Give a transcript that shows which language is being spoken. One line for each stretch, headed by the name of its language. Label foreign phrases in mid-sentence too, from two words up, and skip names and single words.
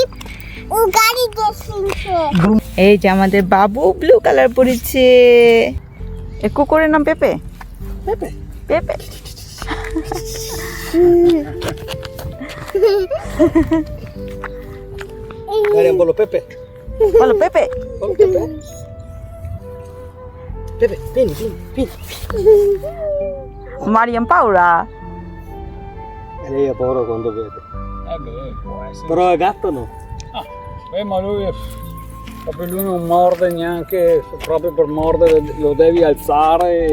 Bangla: এই যে আমাদের বাবু ব্লু কালার পরেছে। এ কুকুরের নাম পেপে। পেপে পেপে। Mariam, bolo Pepe. বলো পেপে।
Italian: Bolo Pepe. Pepe, vieni, vieni. মারিয়াম paura. E lei ha paura quando vede. Beh, può essere. Però è gatto no? Ma lui proprio lui non morde neanche, proprio per mordere lo devi alzare e